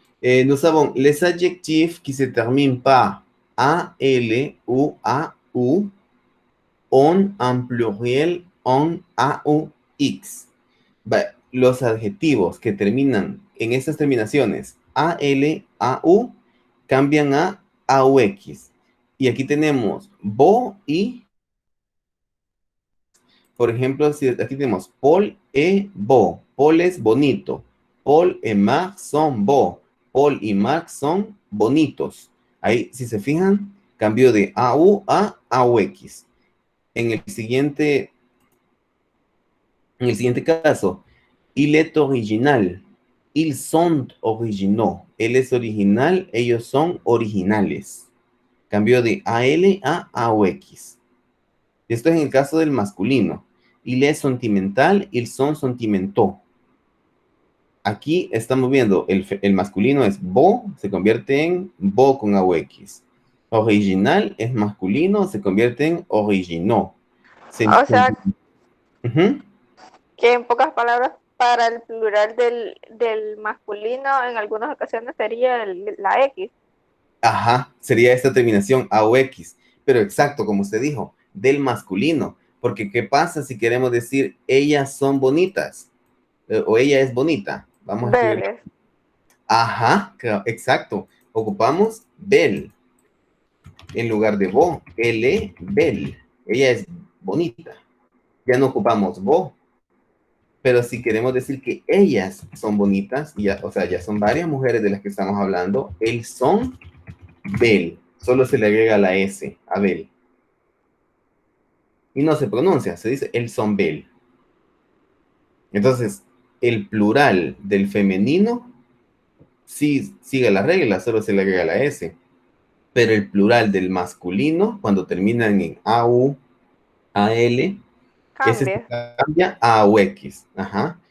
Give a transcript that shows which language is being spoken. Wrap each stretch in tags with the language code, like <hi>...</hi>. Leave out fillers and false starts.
<fr>Nous avons les adjectifs qui se terminent par A, L ou A, U, on en pluriel, on, A, U, X.</fr> <es>Los adjetivos que terminan en estas terminaciones A, L, A, U, cambian a U, X. Y aquí tenemos bo y... Por ejemplo, si aquí tenemos Paul et Bo. Paul es bonito.</es> <fr>Paul et Marc son beaux.</fr> <es>Paul y Marc son bonitos. Ahí, si se fijan, cambió de AU a AUX. En el siguiente caso,</es> <fr>il est original. Ils sont originaux.</fr> <es>Él es original, ellos son originales. Cambió de AL a AUX. Esto es en el caso del masculino.</es> <fr>Il est sentimental, ils sont sentimentaux.</fr> <es>Aquí estamos viendo, el masculino es bo, se convierte en bo con AUX. Original es masculino, se convierte en originó. O sea, Uh-huh. que en pocas palabras, para el plural del masculino, en algunas ocasiones sería la X. Ajá, sería esta terminación AUX. Pero exacto, como usted dijo, del masculino. Porque ¿qué pasa si queremos decir ellas son bonitas? O ella es bonita. Vamos a escribir.</es> <fr>Beles.</fr> <es>Ajá, exacto. Ocupamos belle en lugar de bo.</es> <fr>Elle, belle.</fr> <es>Ella es bonita. Ya no ocupamos bo. Pero si queremos decir que ellas son bonitas, ya, o sea, ya son varias mujeres de las que estamos hablando, elles son Bel. Solo se le agrega la S a Bel. Y no se pronuncia, se dice</es> <fr>elles sont belles.</fr> <es>Entonces, el plural del femenino sí sigue la regla, solo se le agrega la S. Pero el plural del masculino, cuando terminan en AU, AL, ese se Cambia. cambia a AUX. Ajá.</es>